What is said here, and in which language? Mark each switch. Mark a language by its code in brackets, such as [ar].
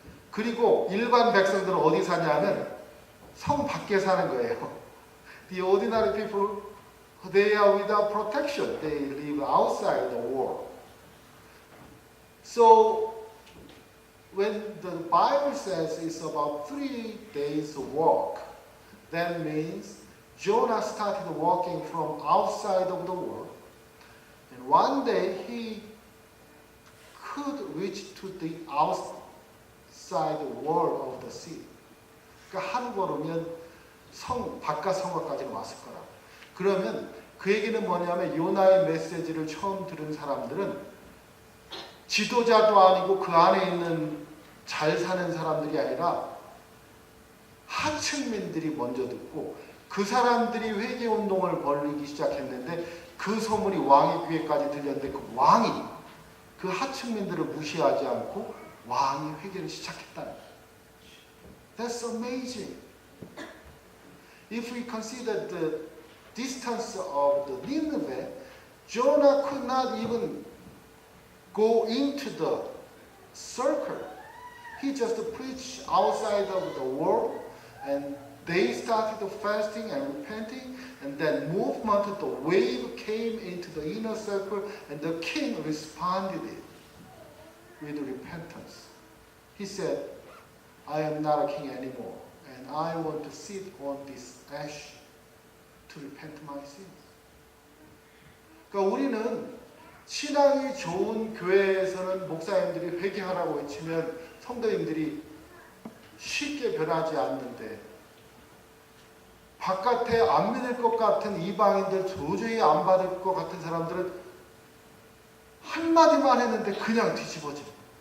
[ko] 그리고 일반 백성들은 어디 사냐면 성 밖에 사는 거예요. [en] The ordinary people, they are without protection. They live outside the wall. So when the Bible says it's about 3 days walk, that means Jonah started walking from outside of the wall, and one day he could reach to the outside wall of the sea. [ko] 그러니까 하루 걸으면 성 바깥 성곽까지 왔을 거라. 그러면 그 얘기는 뭐냐면 요나의 메시지를 처음 들은 사람들은 지도자도 아니고 그 안에 있는 잘 사는 사람들이 아니라 하층민들이 먼저 듣고 그 사람들이 회개운동을 벌이기 시작했는데 그 소문이 왕의 귀에까지 들렸는데 그 왕이 그 하층민들을 무시하지 않고 왕이 회개를 시작했다는 거예요. [en] That's amazing. If we consider the distance of the Nineveh, Jonah could not even go into the circle. He just preached outside of the wall, and they started fasting and repenting, and then movement, the wave came into the inner circle, and the king responded with repentance. He said, I am not a king anymore, and I want to sit on this ash to repent my sins. [ko] 그러니까 우리는 신앙이 좋은 교회에서는 목사님들이 회개하라고 외치면 성도님들이 쉽게 변하지 않는데 바깥에 안 믿을 것 같은 이방인들, 도저히 안 받을 것 같은 사람들은 한마디만 했는데 그냥 뒤집어집니다.